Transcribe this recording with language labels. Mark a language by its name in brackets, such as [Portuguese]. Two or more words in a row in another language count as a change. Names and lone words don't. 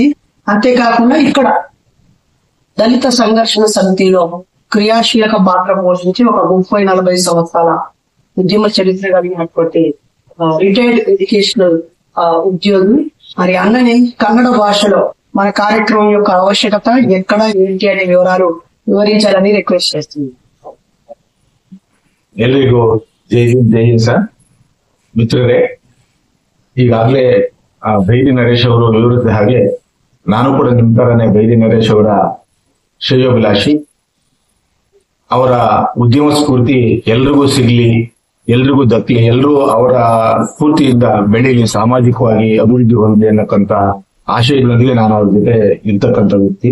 [Telugu] అంతేకాకుండా ఇక్కడ దళిత సంఘర్షణ సమితిలో క్రియాశీలక పాత్ర పోషించి ఒక 30-40 సంవత్సరాల ఉద్యమ చరిత్ర కలిగినటువంటి [English] retired educational [Telugu] ఉద్యోగి. మరి అన్నని కన్నడ భాషలో మన కార్యక్రమం యొక్క ఆవశ్యకత ఎక్కడ ఏంటి అనే వివరాలు వివరించాలని రిక్వెస్ట్ చేస్తుంది. [Kannada] ಎಲ್ರಿಗೂ ಜೈ ಸರ್. ಮಿತ್ರರೇ, ಈಗಾಗಲೇ ಬೈರಿ ನರೇಶ್ ಅವರು ವಿವರಿಸಿದ ಹಾಗೆ ನಾನು ಕೂಡ ನಿಮ್ಮ ತರನೇ ಬೈರಿ ನರೇಶ್ ಅವರ ಶ್ರೇಯೋಭಿಲಾಷಿ. ಅವರ ಉದ್ಯಮ ಸ್ಫೂರ್ತಿ ಎಲ್ರಿಗೂ ಸಿಗ್ಲಿ, ಎಲ್ರಿಗೂ ದಕ್ಕಲಿ, ಎಲ್ಲರೂ ಅವರ ಸ್ಫೂರ್ತಿಯಿಂದ ಬೆಳೀಲಿ, ಸಾಮಾಜಿಕವಾಗಿ ಅಭಿವೃದ್ಧಿ ಹೊಂದಲಿ ಅನ್ನಕ್ಕಂತ ಆಶಯಗಳೊಂದಿಗೆ ನಾನು ಅವ್ರ ಜೊತೆ ಇರ್ತಕ್ಕಂಥ ವ್ಯಕ್ತಿ.